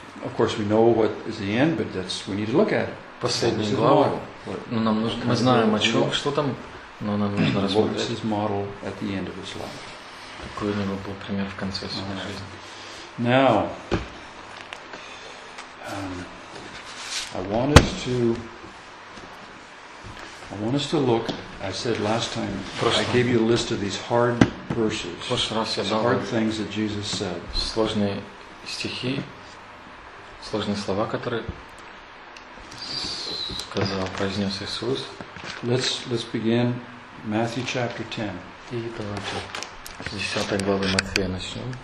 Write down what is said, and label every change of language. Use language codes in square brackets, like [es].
[en] Of course, we know what is the end, but that's we need to look at it. [ru] Последняя глава. Ну, нам нужно, мы знаем о чем, что там, но нам нужно рассмотреть. [en] What is his model at the end of his life? [ru] Какой у него был пример в конце своей жизни. [en] Now, I want us to look. I said last time I gave you a list of these hard verses, hard things that Jesus said. [ru] Сложные стихи, сложные слова, которые сказал, произнес Иисус. [en] Let's begin Matthew chapter 10. [ru] И давайте с 10 главы Матфея начнем.